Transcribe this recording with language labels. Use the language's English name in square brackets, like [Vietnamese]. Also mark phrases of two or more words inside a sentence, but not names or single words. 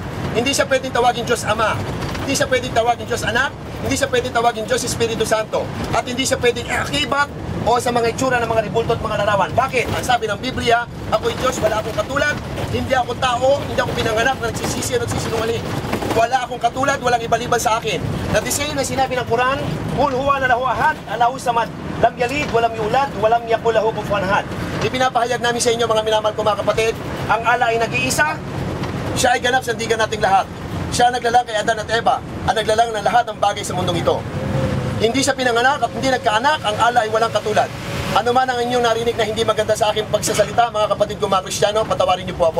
[Filipino] Hindi siya pwedeng tawagin Diyos Ama. Hindi siya pwedeng tawagin Diyos Anak. Hindi siya pwedeng tawagin Diyos Espiritu Santo. At hindi siya pwedeng akibat o sa mga itsura ng mga ribulto at mga larawan. Bakit? Ang sabi ng Biblia, ako'y Diyos, wala akong katulad, hindi ako tao, hindi ako pinanganak na nagsisisi at nagsisinungaling. Wala akong katulad, walang ibaliban sa akin. Na the same na sinabi ng Quran, [Arabic] قل هو الله أحد الله الصمد لم يلد ولم يولد ولم يكن له كفوا أحد. [Filipino] Ipinapahayag namin sa inyo, mga minamahal ko mga kapatid, ang Allah ay nag-iisa, siya ay ganap sa sandigan nating lahat. Siya naglalang kay Adan at Eva, ang naglalang ng lahat ng bagay sa mundong ito. Hindi siya pinanganak at hindi nagkaanak, ang Allah ay walang katulad. Ano man ang inyong narinig na hindi maganda sa aking pagsasalita, mga kapatid ko mga Kristiyano, patawarin niyo po ako.